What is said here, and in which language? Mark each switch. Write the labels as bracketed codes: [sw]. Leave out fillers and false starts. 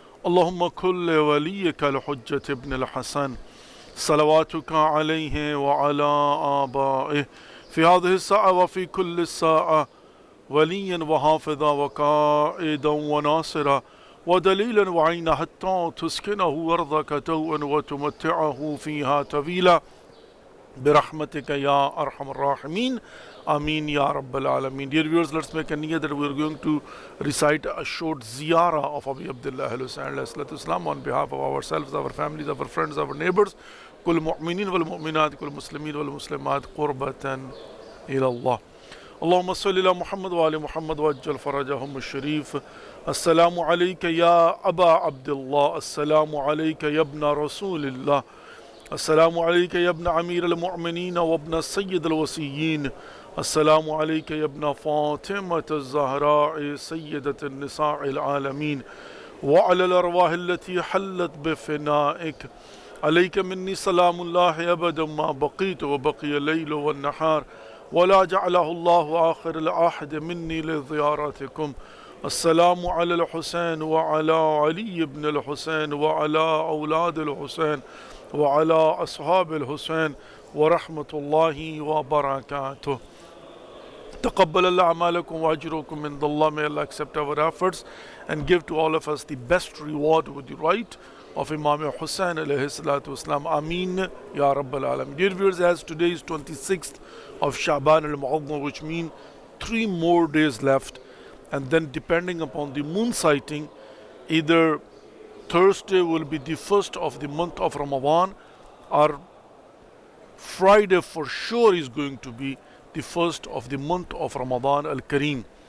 [ar] اللهم كل وليك الحجة ابن الحسن صلواتك عليه وعلى آبائه في هذه الساعة وفي كل الساعة وليا وحافظا وقائدا وناصرا ودليلا وعينا حتى تسكنه أرضك توءا وتمتعه فيها طويلا برحمتك يا أرحم الراحمين. Ameen Ya Rabbal Alameen. [en] Dear viewers, let's make a niyyah that we are going to recite a short ziyarah of Abi Abdullah al-Hussain alayhi salatu wasalam on behalf of ourselves, our families, our friends, our neighbors. [ar] كل مؤمنين والمؤمنات كل مسلمين والمسلمات قربة إلى الله. اللهم صل على محمد وآل محمد وعجل فرجهم الشريف. السلام عليك يا أبا عبد الله. السلام عليك يا ابن رسول الله. السلام عليك يا ابن أمير المؤمنين وابن السيد الوصيين. السلام عليك يا ابن فاطمة الزهراء سيدة النساء العالمين وعلى الأرواح التي حلت بفنائك. عليك مني سلام الله أبدا ما بقيت وبقي الليل والنهار ولا جعله الله آخر العهد مني لزيارتكم. السلام على الحسين وعلى علي بن الحسين وعلى أولاد الحسين وعلى أصحاب الحسين ورحمة الله وبركاته. تقبل الله أعمالكم وأجركم من الله. [en] May Allah accept our efforts and give to all of us the best reward with the right of Imam Hussain alayhi salatu wasalam. [ar] Ameen Ya Rabbal Alameen. [en] Dear viewers, as today is 26th of Shaban al-Mu'azzam, which means 3 more days left, and then depending upon the moon sighting, either Thursday will be the first of the month of Ramadan or Friday for sure is going to be the first of the month of Ramadan al-Kareem.